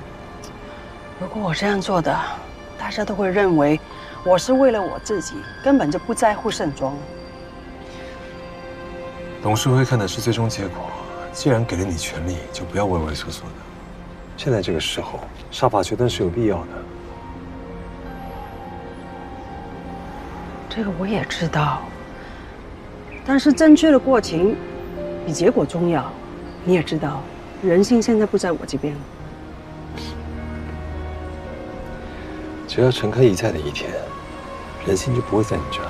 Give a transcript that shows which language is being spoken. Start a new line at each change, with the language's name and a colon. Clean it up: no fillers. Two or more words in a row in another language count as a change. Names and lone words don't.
Chinese: 如果我這樣做的，大家都會認為我是為了我自己，根本就不在乎盛裝。董事會看的是最終結果，既然給了你權力，就不要畏畏縮縮的。現在這個時候，殺伐決斷是有必要的。這個我也知道，但是正確的過程比結果重要。你也知道，人性現在不在我這邊。只要陳開怡在的一天，人心就不會在你這兒。